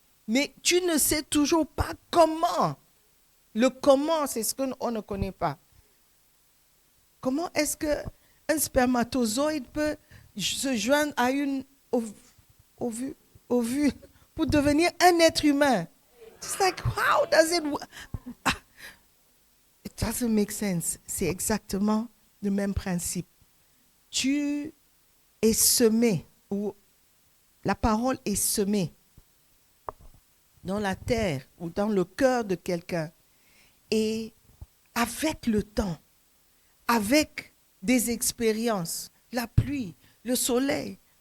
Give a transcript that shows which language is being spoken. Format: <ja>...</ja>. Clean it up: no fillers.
<fr>Mais tu ne sais toujours pas comment. Le comment, c'est ce qu'on ne connaît pas. Comment est-ce qu'un spermatozoïde peut se joindre à une ovule pour devenir un être humain?</fr> <en>It's like, how does it work? It doesn't make sense.</en> <fr>C'est exactement le même principe. Tu es semé, ou la parole est semée dans la terre ou dans le cœur de quelqu'un. Et avec le temps, avec des expériences, la pluie, le soleil,</fr>